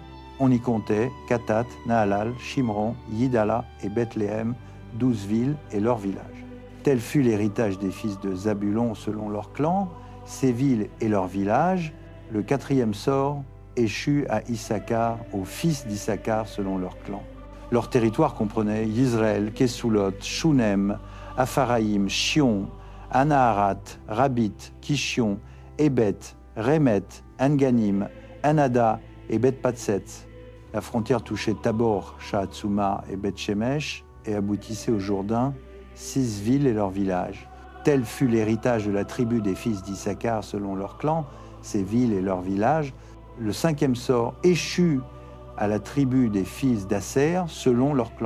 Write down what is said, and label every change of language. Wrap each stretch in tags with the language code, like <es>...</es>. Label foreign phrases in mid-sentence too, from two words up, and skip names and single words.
<fr>On y comptait Katat, Nahalal, Shimron, Yidala et Bethléem, 12 villes et leurs villages. Tel fut l'héritage des fils de Zabulon selon leur clan, ces villes et leurs villages. Le quatrième sort échut à Issachar, aux fils d'Issachar selon leur clan. Leur territoire comprenait Yisraël, Kesulot, Shunem, Apharaïm, Shion, Anaharat, Rabit, Kishion, Ebet, Remet, Enganim, Anada et Bet-Patsetz. La frontière touchait Tabor, Shahatsuma et Bet-Shemesh et aboutissait au Jourdain, 6 villes et leurs villages. Tel fut l'héritage de la tribu des fils d'Issachar selon leur clan, ces villes et leurs villages. Le cinquième sort échut à la tribu des fils d'Asser selon leur clan.</fr>